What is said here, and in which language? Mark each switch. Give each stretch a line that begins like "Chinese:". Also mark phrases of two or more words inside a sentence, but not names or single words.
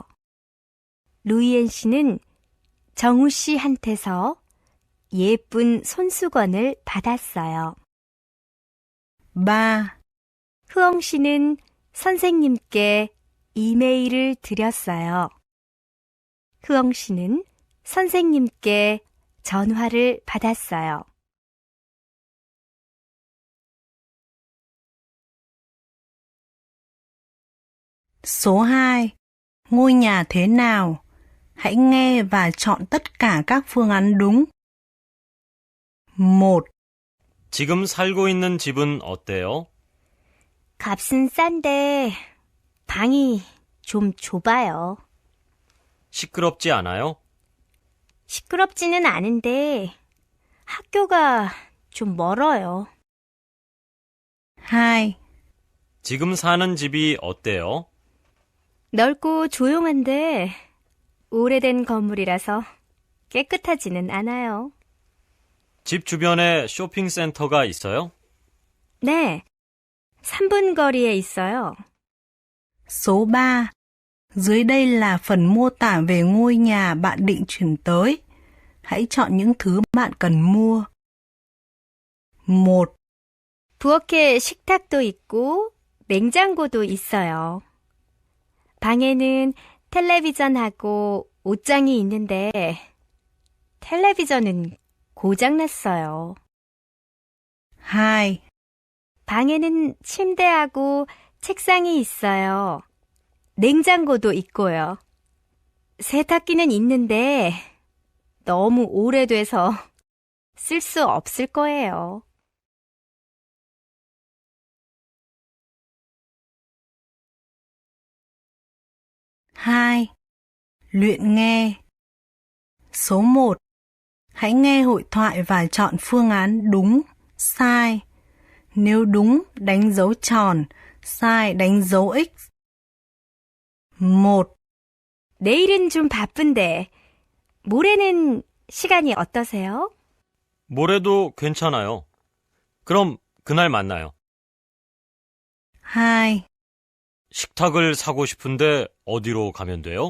Korean: 루이엔 씨는 정우 씨한테서 예쁜 손수건을 받았어요. 3. 흐엉 씨는 선생님께 이메일을 드렸어요. 흐엉 씨는 선생님께 전화를 받았어요.
Vietnamese: Số 2. Ngôi nhà thế nào? Hãy nghe và chọn tất cả các phương án đúng.
Korean: 1. 지금 살고 있는 집은 어때요? 값은 싼데 방이 좀 좁아요. 시끄럽지 않아요? 시끄럽지는 않은데 학교가 좀 멀어요. 2. 지금 사는 집이 어때요? 넓고 조용한데 오래된 건물이라서 깨끗하지는 않아요. 집 주변에 쇼핑센터가 있어요? 네, 3분 거리에 있어요.
Vietnamese: Số 3. Dưới đây là phần mô tả về ngôi nhà bạn định chuyển tới. Hãy chọn những thứ bạn cần mua.
Korean: 1. 부엌에 식탁도 있고 냉장고도 있어요. 방에는 텔레비전하고 옷장이 있는데 텔레비전은 고장났어요. 2. 방에는 침대하고 책상이 있어요. 냉장고도 있고요. 세탁기는 있는데 너무 오래돼서 쓸 수 없을 거예요.
Vietnamese: Hai. Luyện nghe. Số 1. Hãy nghe hội thoại và chọn phương án đúng, sai. Nếu đúng, đánh dấu tròn, sai đánh dấu X.
Korean: 1. 내일은 좀 바쁜데 모레는 시간이 어떠세요? 모레도 괜찮아요. 그럼 그날 만나요. 2. 식탁을 사고 싶은데 어디로 가면 돼요?